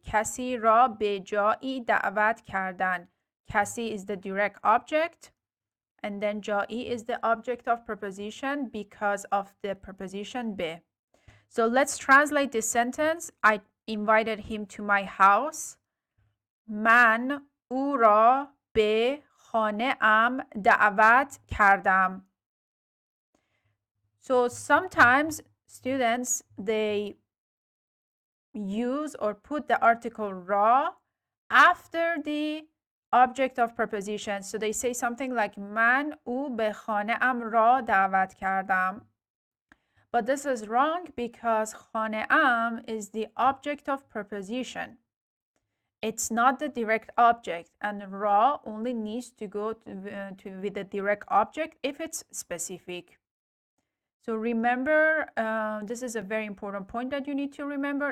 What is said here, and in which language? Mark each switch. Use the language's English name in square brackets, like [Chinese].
[Persian] کسی را به جایی دعوت کردن. [English] کسی is the direct object, and then جایی is the object of preposition because of the preposition به. So let's translate this sentence. I invited him to my house. [Persian] من او را به خانه ام دعوت کردم. [English] So sometimes students, they use or put the article ra after the object of preposition. So they say something like [Persian] من او به خانه ام را دعوت کردم. [English] But this is wrong because خانه ام is the object of preposition. It's not the direct object, and ra only needs to go with the direct object if it's specific. So remember, this is a very important point that you need to remember.